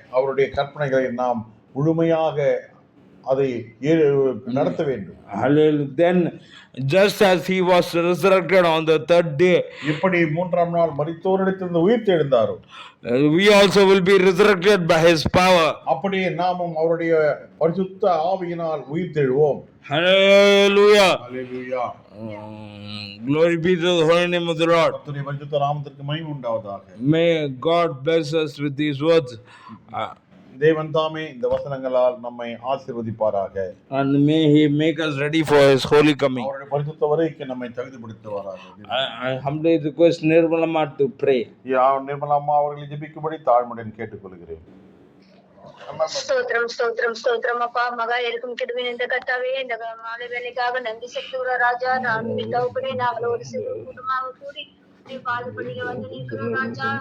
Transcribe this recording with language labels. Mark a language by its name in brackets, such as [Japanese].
[Tamil] அவருடைய கற்பனைகளை நாம் முழுமையாக அதை நடத்த வேண்டும். [English] Then just as he was resurrected on the third day, [Tamil] இப்படி மூன்றாம் நாள் மரித்தோரிடத்திலிருந்து உயிர்த்தெழுந்தாரோ, [English] we also will be resurrected by his power. [Tamil] அப்படியே நாமும் அவருடைய பரிசுத்த ஆவியினால் உயிர்த்தெழுவோம். [English] Hallelujah. Hallelujah. Glory be to the holy name of the Lord. [Tamil] கர்த்தருடைய பரிசுத்த நாமத்திற்கு மகிமை உண்டாவதாக. [English] May God bless us with these words. [Tamil] தேவன் தாமே இந்த வசனங்களால் நம்மை ஆசீர்வதிப்பாராக. [English] And may he make us ready for his holy coming. [Tamil] அவருடைய பரிசுத்த வருகைக்கு நம்மை தகுதிப்படுத்துவாராக. [English] I humbly request Nirmalama to pray. [Tamil] நிர்மலாம்மா அவர்களை ஜெபிக்கும்படி தாழ்மையுடன் கேட்டுக்கொள்கிறேன். ஸ்தோத்திரம் ஸ்தோத்திரம் ஸ்தோத்திரம் அப்பா. மகா இருக்கும் கிருபையின் இந்த கர்த்தாவே, இந்த மாலை வேலைக்காக நன்றி செலுத்துகிற ராஜா. நான் தகப்பனே, நாங்கள் ஒரு சிறு குடும்பமாக கூடி பாடுபடுக வந்து நிற்கிறோம் ராஜா.